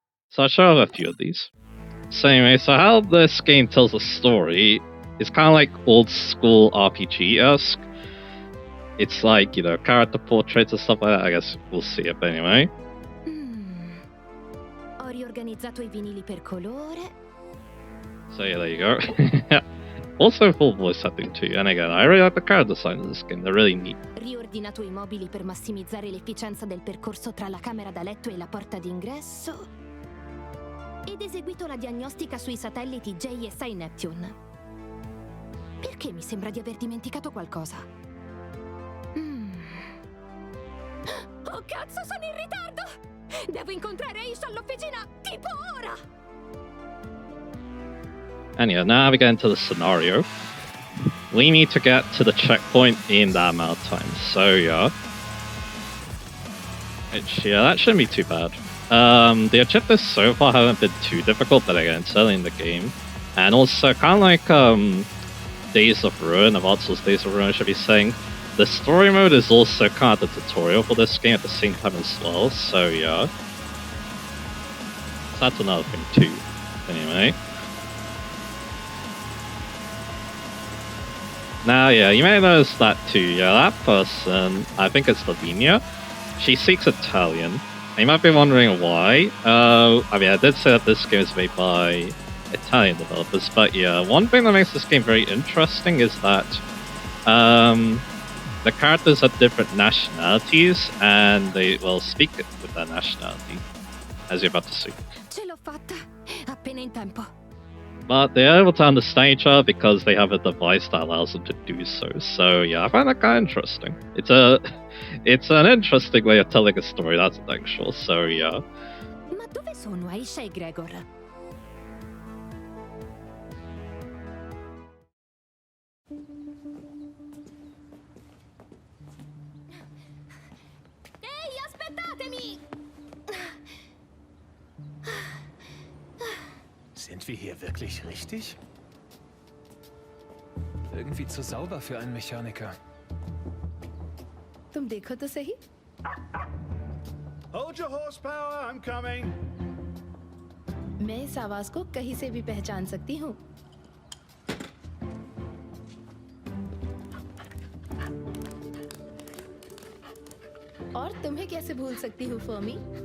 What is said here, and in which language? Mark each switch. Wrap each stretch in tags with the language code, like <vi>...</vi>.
<en>So I'll show a few of these. So anyway, so how this game tells a story is kind of like old school RPG-esque. It's like, character portraits and stuff like that. I guess we'll see it, but anyway.</en> <it>organizzato i vinili per colore.</it> <en>So yeah, there you go. Also full voice acting too, and again, I really like the character design in this game, they're really neat.</en> <it>Riordinato i mobili per massimizzare l'efficienza del percorso tra la camera da letto e la porta d'ingresso. Ed eseguito la diagnostica sui satelliti JSI Neptune. Perché mi sembra di aver dimenticato qualcosa? Oh cazzo, sono in ritardo! Devo incontrare Aisha all'officina, tipo ora!</it> <en>And yeah, now we get into the scenario. We need to get to the checkpoint in that amount of time. So yeah, that shouldn't be too bad. The objectives so far haven't been too difficult, but again, it's early in the game, and also kind of like Days of Ruin, of Artsel's Days of Ruin, I should be saying. The story mode is also kind of the tutorial for this game at the same time as well. So yeah, so that's another thing too. Anyway. Now, yeah, you may notice that too. Yeah, that person, I think it's Lavinia, she speaks Italian. And you might be wondering why. I mean, I did say that this game is made by Italian developers, but yeah, one thing that makes this game very interesting is that the characters have different nationalities, and they will speak with that nationality, as you're about to see.</en> <it>Ce l'ho fatta, appena in tempo.</it> <en>But they're able to understand each other because they have a device that allows them to do so. So yeah, I find that kind of interesting. It's an interesting way of telling a story, that's actual. So yeah.</en> <it>Ma dove sono Aisha e Gregor? Ehi, aspettatemi!</it> <de>Sind wir hier wirklich richtig? Irgendwie zu sauber für einen Mechaniker.</de> <hi>तुम देखो तो सही.</hi> <en>Hold your horsepower, I'm coming.</en> <hi>मैं इस आवाज को कहीं से भी पहचान सकती हूँ. और तुम्हें कैसे भूल सकती हूँ, फर्मी?</hi>